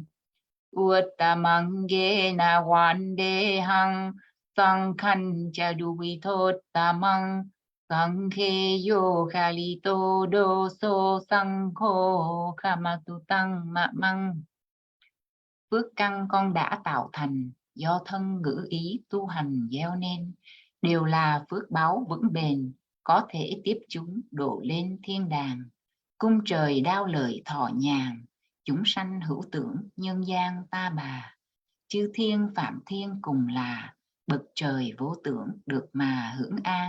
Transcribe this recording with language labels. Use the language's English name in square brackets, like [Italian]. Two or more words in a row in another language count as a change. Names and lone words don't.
[Pali] Uttamangena vandehang sangkhan chaduvitot-tamang sangkheyo khalito doso sangkho kamatutang mamang. [Vietnamese] Phước căn con đã tạo thành do thân ngữ ý tu hành gieo nên đều là phước báu vững bền, có thể tiếp chúng độ lên thiên đàng, cung trời đao lợi thọ nhàn, chúng sanh hữu tưởng nhân gian ta bà, chư thiên phạm thiên cùng là bậc trời vô tưởng được mà hưởng an.